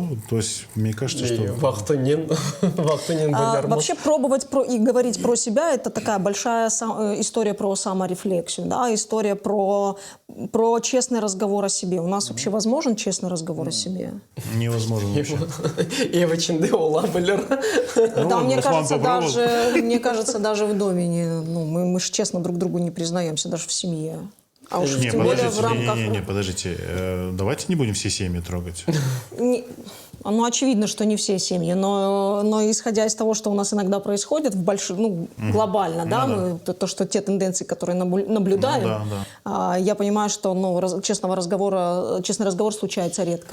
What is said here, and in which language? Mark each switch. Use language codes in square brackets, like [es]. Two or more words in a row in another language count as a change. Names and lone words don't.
[ru] То есть мне кажется, что... Вахтанин Вообще пробовать и говорить про себя – это такая большая история про саморефлексию, да, история про честный разговор о себе. У нас вообще возможен честный разговор о себе? Невозможно вообще. [gag] Ev içinde olabilir. [ru] Да, мне Руслан кажется, попробовал. даже в доме мы же честно друг другу не признаемся, даже в семье. А уж Не, тем более подождите, в рамках... подождите. Давайте не будем все семьи трогать. Ну, очевидно, что не все семьи, но исходя из того, что у нас иногда происходит глобально, да, то, что те тенденции, которые наблюдаем, я понимаю, что честный разговор случается редко.